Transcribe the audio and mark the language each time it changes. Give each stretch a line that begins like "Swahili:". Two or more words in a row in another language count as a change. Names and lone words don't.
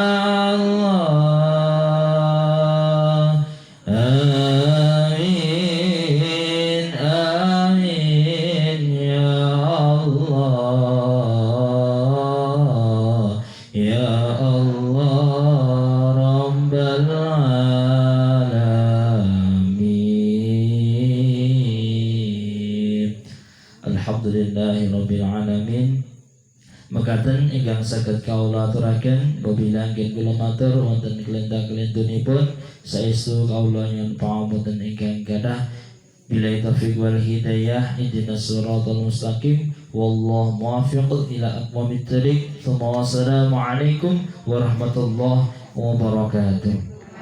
Arabic: الله آمين آمين يا الله يا الله رب العالمين الحمد لله رب العالمين.
Javanese: Mekaten ingkang saged kaula aturaken babila anggen kula matur wonten kelentang-kelentunipun saestu kaula nyuwun pangapunten ingkang gadah.
Arabic: بالله التوفيق والهداية اهدنا الصراط المستقيم والله الموفق إلى أقوم الطريق. والسلام عليكم ورحمة الله وبركاته.